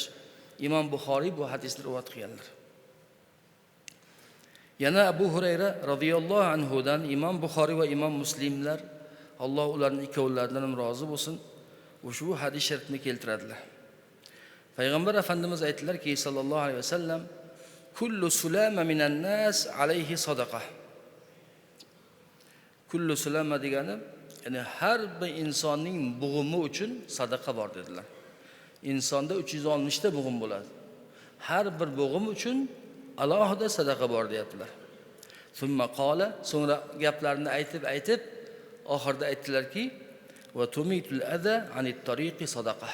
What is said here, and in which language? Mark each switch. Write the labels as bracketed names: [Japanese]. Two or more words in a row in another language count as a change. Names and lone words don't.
[Uzbek] Imom Buxoriy bu hadisni rivoyat qilganlar. Yana Abu Hurayra [Arabic] رضي الله عنه [Uzbek] dan Imom Buxoriy va Imom Muslimlar, Alloh ularning ikkovlaridan ham rozi bo'lsin, ushbu hadis sharifni keltiradilar. Payg'ambar Efendimiz aytdilarki, [Arabic] صلى الله عليه وسلم, كل سلامى من الناس عليه صدقة. كل سلامى [Uzbek] degani, ya'ni har bir insonning bug'umi uchun sadaqa bor dedilar. Insonda 360 ta bug'um bo'ladi. Har bir bug'um uchun alohida sadaqa bor deyaptilar. [Arabic] ثم قال, [Uzbek] so'ngra gaplarni aytib oxirida aytdilarki, [Arabic] وتميط الأذى عن الطريق صدقة.